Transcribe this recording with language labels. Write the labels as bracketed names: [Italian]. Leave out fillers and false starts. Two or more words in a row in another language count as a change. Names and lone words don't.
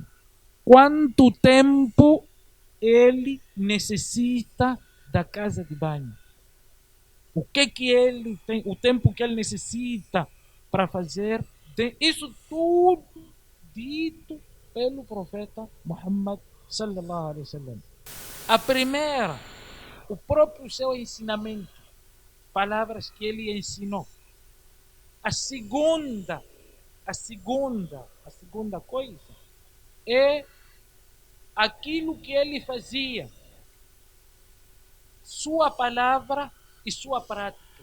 [Portuguese] Quanto tempo ele necessita da casa de banho? O que ele tem, o tempo que ele necessita para fazer? Isso tudo dito pelo profeta Muhammad [Arabic] صلى الله عليه وسلم. [Portuguese] A primeira, o próprio seu ensinamento, palavras que ele ensinou. A segunda coisa é aquilo que ele fazia, sua palavra e sua prática.